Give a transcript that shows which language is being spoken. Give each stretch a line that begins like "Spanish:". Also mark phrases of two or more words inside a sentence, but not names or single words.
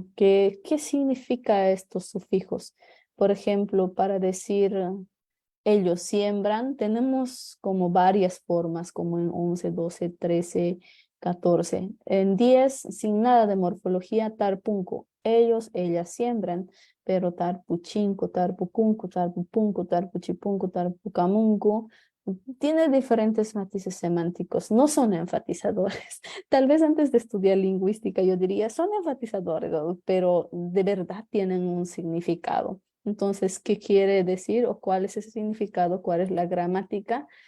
Spanish: ¿Qué significa estos sufijos? Por ejemplo, para decir ellos siembran, tenemos como varias formas, como en 11, 12, 13, 14. En 10, sin nada de morfología, tarpunco. Ellos, ellas siembran, pero
Quechua: tarpuchinco, tarpucunco, tarpupunco, tarpuchipunco, tarpucamunco.
Spanish: Tiene diferentes matices semánticos, no son enfatizadores. Tal vez antes de estudiar lingüística yo diría, son enfatizadores, ¿no? Pero de verdad tienen un significado. Entonces, ¿qué quiere decir o cuál es ese significado? ¿Cuál es la gramática?